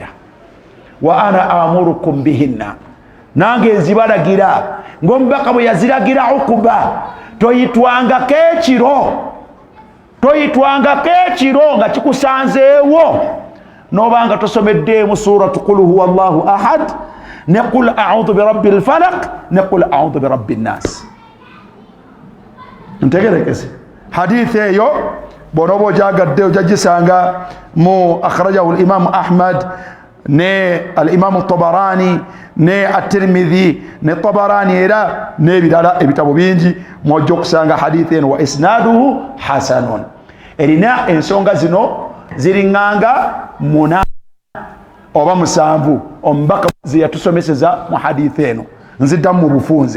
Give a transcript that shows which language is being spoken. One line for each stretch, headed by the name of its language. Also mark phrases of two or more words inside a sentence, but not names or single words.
Arabic: وأنا آمركم بهن,
Ganda: nange nzibalagira ng'omubaka bwe yaziragira Uqba. Toyitwangako ekiro nga kikusanzeewo n'obanga tosomeddeemu suratu
Arabic: قل هو الله أحد
Ganda: ne
Arabic: قل أعوذ برب الفلق
Ganda: ne
Arabic: قل أعوذ برب الناس.
Ganda: Ntegerekese hadithi eyo bw'onoba ogyagadde ojagisanga mu
Arabic: أخرجه الإمام أحمد
Ganda: ne al-Imam Tabarani ne at-Tirmidhi ne Tabarani era n'ebirala ebitabo bingi mwojja okusanga hadithi eno
Arabic: وإسناده حسن.
Ganda: Erina ensonga zino ziringanga 8 oba 7 omubaka ze yatusomeseza mu hadithi eno. Nziddamu mu bufunze.